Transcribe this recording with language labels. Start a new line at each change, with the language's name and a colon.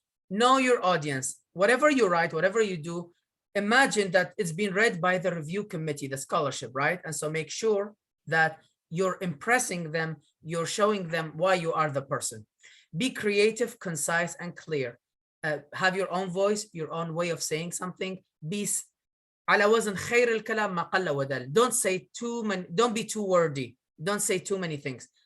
English: Know your audience. Whatever you write, whatever you do, imagine that it's been read by the review committee, the scholarship, right? And so make sure that you're impressing them, you're showing them why you are the person. Be creative, concise, and clear. Have your own voice, your own way of saying something. Be
Arabic: على وزن خير الكلام ما قل ودل.
English: Don't say too many, don't be too wordy. Don't say too many things.